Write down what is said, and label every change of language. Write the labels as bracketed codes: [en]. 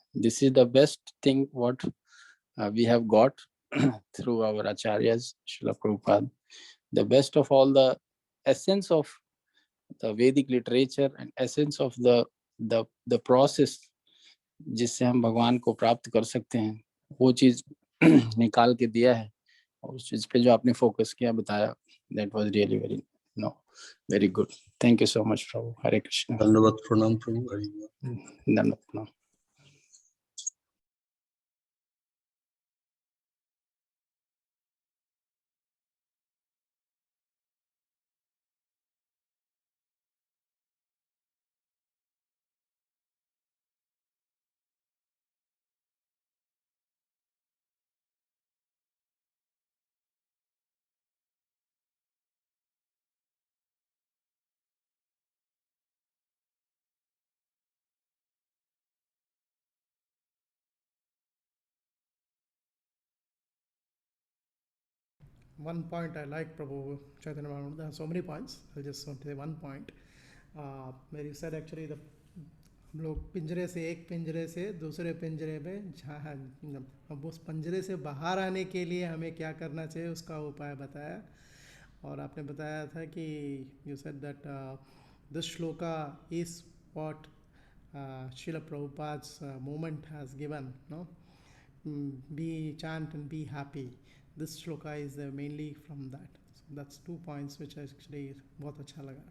[en] This is the best thing what we have got through our acharyas, Srila Prabhupada. The best of all, the essence of the Vedic literature and essence of the process [hi] जिससे हम भगवान को प्राप्त कर सकते हैं, वो चीज निकाल के दिया है. और उस चीज पे जो आपने फोकस किया, बताया, [en] that was really very good. Thank you so much, Prabhu. Hare Krishna. Dandavat Pranam Prabhu. Dandavat Pranam. One point I like, Prabhu Chaitanya Mahaprabhu. There are so many points. I'll just want to say one point. Where you said actually [hi] हम लोग पिंजरे से एक पिंजरे से दूसरे पिंजरे में अब उस पिंजरे से बाहर आने के लिए हमें क्या करना चाहिए उसका उपाय बताया. और आपने बताया था कि [en] you said that this shloka is what Srila Prabhupada's movement has given. No, be chant and be happy. This shloka is mainly from that. So that's 2 points which actually [hi] बहुत अच्छा लगा.